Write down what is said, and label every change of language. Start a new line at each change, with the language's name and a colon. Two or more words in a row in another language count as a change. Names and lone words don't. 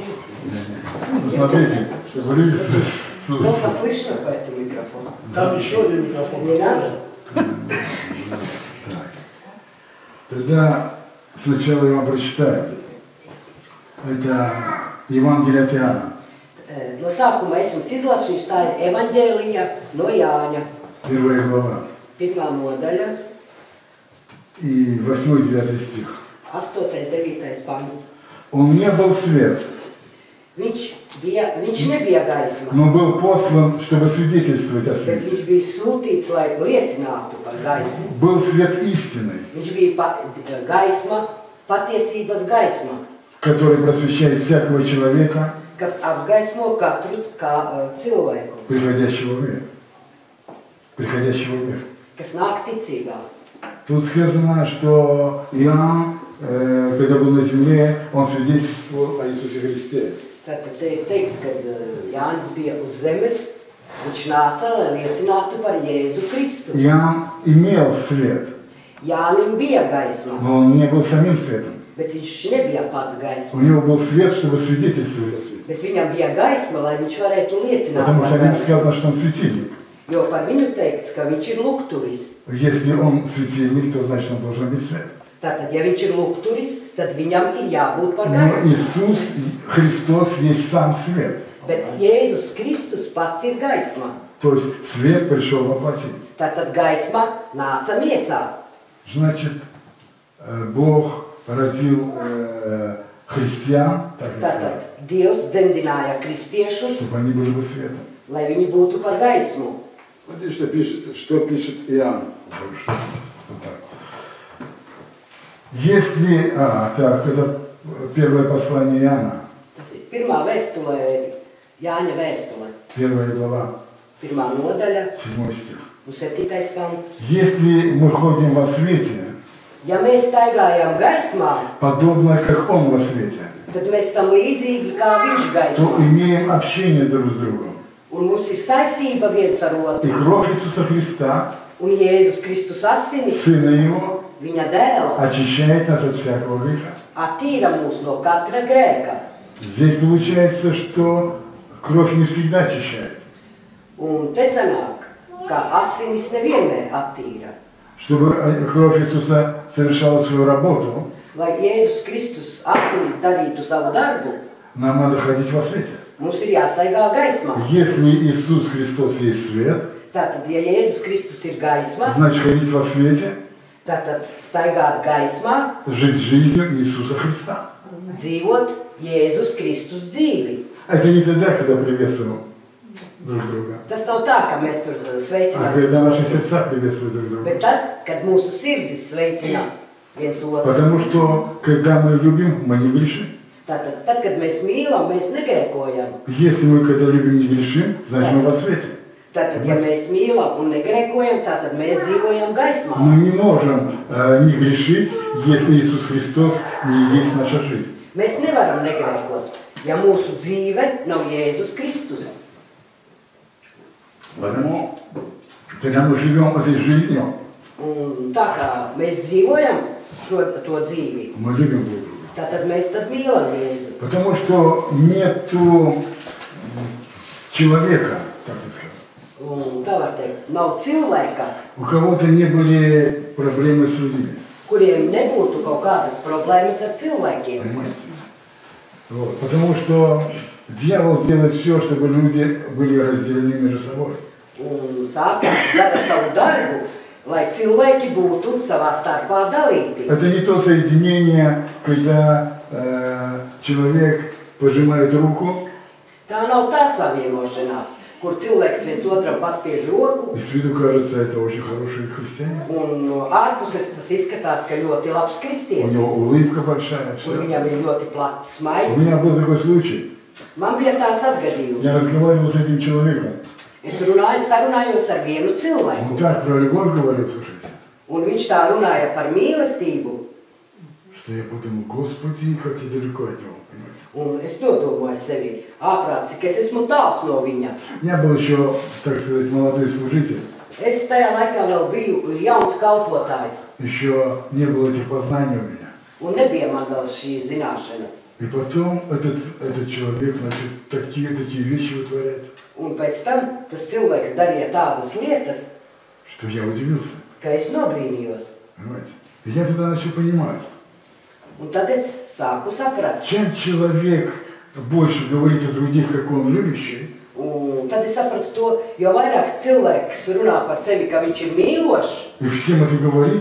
Russian: Ну, смотрите, чтобы люди Плохо слышно по этому микрофону. Там еще один микрофон. Не надо? Тогда сначала я вам прочитаю. Это Евангелие от Иоанна.
Latvian: No sākuma es jums izlasīšu, tā ir evaņģēlija no Jāņa.
Russian: Первая глава.
Latvian: 1. nodaļa,
Russian: И 8-9 стих.
Latvian: 8.9. pants.
Russian: Он не был свет,
Latvian: Viņš nebija gaisma,
Russian: но был послан, чтобы свидетельствовать о
Latvian: bet
Russian: свете.
Latvian: viņš bija sūtīts, lai liecinātu par gaismu.
Russian: Был свет истины,
Latvian: Viņš bija gaisma, patiesības gaisma,
Russian: который просвещает всякого человека,
Latvian: kad apgaismo katru cilvēku,
Russian: приходящего в мир. Приходящего в мир.
Latvian: kas nāk ticībā.
Russian: Тут сказано, что Иоанн, когда был на земле, он свидетельствовал о Иисусе Христе.
Latvian: Tātad te ir teikts, kad Jānis bija uz zemes, viņš nāca, lai liecinātu par Jēzu Kristu.
Russian: Иоанн имел свет,
Latvian: Jānim bija gaisma,
Russian: но он не был самим светом.
Latvian: bet viņš nebija pats
Russian: У
Latvian: gaisma.
Russian: него был свет, чтобы свидетельствовать о свете.
Latvian: Bet viņam bija gaisma, lai viņš varētu liecināt
Russian: Потому
Latvian: par
Russian: что о нем
Latvian: gaismu.
Russian: сказано, что он светильник.
Latvian: Jo par viņu teikts, ka viņš ir lukturis.
Russian: Если он светильник, то значит он должен быть свет.
Latvian: Tātad, ja viņš ir lukturis, tad viņam ir jābūt par
Russian: Но
Latvian: gaismu.
Russian: Иисус Христос есть сам свет.
Latvian: Bet Jēzus Kristus pats ir gaisma.
Russian: То есть свет пришел во плоти.
Latvian: Tātad gaisma nāca miesā.
Russian: Значит, Бог родил христиан, так и
Latvian: Tātad
Russian: свет,
Latvian: Dievs dzemdināja kristiešus,
Russian: чтобы они были бы светом.
Latvian: lai viņi būtu par gaismu.
Russian: Смотрите, что пишет Иоанн. Вот так. Если, так, это первое послание Иоанна,
Latvian: Tas ir pirmā vēstulē, Jāņa vēstule,
Russian: первая глава,
Latvian: 1. nodaļa
Russian: 7 стих.
Latvian: un 7. pants.
Russian: Если мы ходим во свете,
Latvian: Ja mēs staigājam gaismā,
Russian: подобно как Он во свете,
Latvian: tad mēs tam līdzīgi kā viņš
Russian: то
Latvian: gaismā.
Russian: имеем общение друг с другом.
Latvian: Un mums ir saistība viens ar
Russian: И
Latvian: otru.
Russian: кровь Иисуса Христа,
Latvian: Un Jēzus Kristus asinis,
Russian: Сына Его,
Latvian: viņa dēla,
Russian: очищает нас от всякого греха.
Latvian: attīra mūs no katra grēka.
Russian: Здесь получается, что кровь не всегда очищает.
Latvian: Un te sanāk, ka asinis nevienmēr attīra.
Russian: Чтобы кровь Иисуса совершала свою работу,
Latvian: Lai Jēzus Kristus asinis darītu savu darbu,
Russian: нам надо ходить во свете.
Latvian: mums ir jāstaigā gaismā.
Russian: Если Иисус Христос есть свет,
Latvian: Tātad, ja Jēzus Kristus ir gaisma,
Russian: значит ходить во свете,
Latvian: tātad staigāt gaismā,
Russian: жить жизнью Иисуса Христа.
Latvian: dzīvot Jēzus Kristus dzīvi.
Russian: Это не тогда, когда приветствуем друг друга,
Latvian: Tas nav tā, ka mēs tur
Russian: а
Latvian: sveicinām,
Russian: когда наши сердца приветствуют друг друга.
Latvian: bet tad, kad mūsu sirdis sveicina viens otru.
Russian: Потому что, когда мы любим, мы не грешим.
Latvian: Tātad, tad, kad mēs mīlam, mēs negrēkojam.
Russian: Если мы, когда любим, не грешим, значит мы во свете.
Latvian: Tātad, ja mēs mīlam un negrēkojam, tātad mēs dzīvojam gaismā.
Russian: Мы не можем не грешить, если Иисус Христос не есть наша жизнь.
Latvian: Mēs nevaram negrēkot, ja mūsu dzīve nav Jēzus Kristus.
Russian: Потому, когда мы живем этой жизнью,
Latvian: Un tā kā mēs dzīvojam to dzīvi,
Russian: мы любим друг друга.
Latvian: tātad mēs tad mīlam Jēzu.
Russian: Потому что нету человека, так сказать,
Latvian: Un tā var teikt, nav cilvēka,
Russian: у кого-то не были проблемы с людьми.
Latvian: kuriem nebūtu kaut kādas problēmas ar cilvēkiem.
Russian: Понимаете? Вот. Потому что дьявол делает все, чтобы люди были разделены между собой.
Latvian: Un sāpums dara savu darbu, lai cilvēki būtu savā starpā dalīti.
Russian: Это не то соединение, когда человек пожимает руку,
Latvian: Tā nav tā savienošanās, kur cilvēks viens otram paspiež roku,
Russian: и с виду кажется, это очень хороший христианин.
Latvian: un no ārpuses tas izskatās, ka ļoti labs
Russian: У него
Latvian: kristietis,
Russian: улыбка большая,
Latvian: un
Russian: все.
Latvian: viņam ir ļoti plats
Russian: У
Latvian: smaids.
Russian: меня был такой случай.
Latvian: Man bija tāds atgadījums.
Russian: Я разговаривал с этим человеком.
Latvian: Es sarunājos ar vienu cilvēku,
Russian: Он так про любовь говорил, слушайте,
Latvian: un viņš tā runāja par mīlestību,
Russian: что я подумал, Господи, как я далеко от него, понимаете.
Latvian: un es nodomāju sevi, āprāt, cik es esmu tāls no viņa.
Russian: У меня был еще, так сказать, молодой служитель.
Latvian: Es tajā laikā vēl biju jauns kalpotājs,
Russian: Еще не было этих познаний у меня.
Latvian: un nebija man vēl šīs zināšanas.
Russian: И потом этот человек, значит, такие вещи вытворяет,
Latvian: Un pēc tam tas cilvēks darīja tādas lietas,
Russian: что я удивился,
Latvian: ka es nobrīnījos.
Russian: понимаете. И я тогда начал понимать,
Latvian: Un tad es sāku saprast.
Russian: чем человек больше говорит о других, как он любящий,
Latvian: Un tad es sapratu to, jo vairāks cilvēks runā par sevi, ka viņš ir mīlošs,
Russian: и всем это говорит,